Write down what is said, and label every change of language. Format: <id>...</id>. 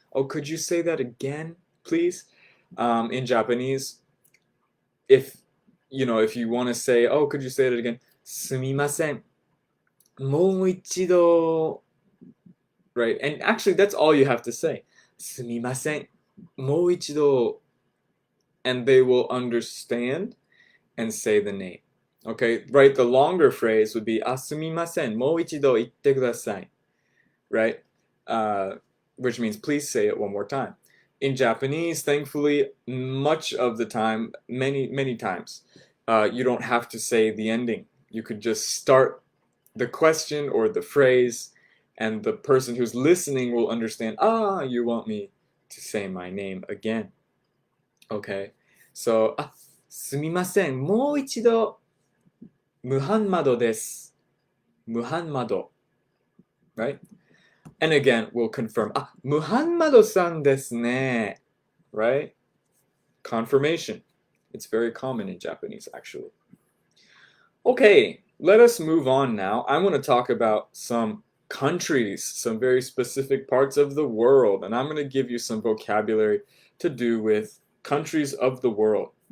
<en>Oh, could you say that again, please? In Japanese, if you want to say, oh, could you say that again?</en> <ja>すみません。もう一度,</ja> <en>right? And actually, that's all you have to say.</en> <ja>すみません。もう一度.</ja> <en>And they will understand and say the name. Okay, right? The longer phrase would be</en> <ja>すみません、もう一度言ってください.</ja> <en>Right? which means please say it one more time. In Japanese, thankfully, much of the time, many times, you don't have to say the ending. You could just start the question or the phrase, and the person who's listening will understand, you want me to say my name again. Okay? So,</en> <ja>すみません。もう一度、ムハンマドです。ムハンマド。</ja> <en>Right? And again, we'll confirm.</en> <ja>ムハンマドさんですね。</ja> <en>Right? Confirmation. It's very common in Japanese, actually. Okay, let us move on now. I want to talk about some countries, some very specific parts of the world, and I'm going to give you some vocabulary to do with countries of the world.</en>